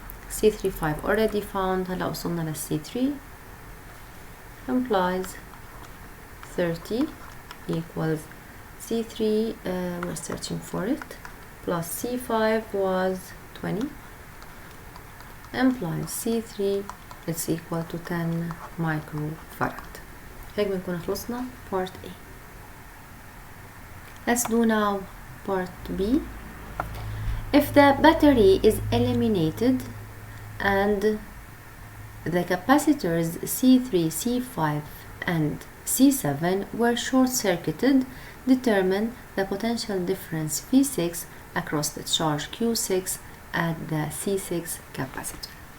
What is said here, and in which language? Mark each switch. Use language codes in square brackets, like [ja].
[en] C35 already found. [ar] هلا وصلنا لل C3 [en] implies 30 equals C3 we're searching for it plus C5 was 20 implies C3 it's equal to 10 microfarad. [ar] هيك بنكون خلصنا part A. [en] Let's do now part B. If the battery is eliminated and the capacitors C3, C5 and C7 were short-circuited, determine the potential difference V6 across the charge Q6 at the C6 capacitor.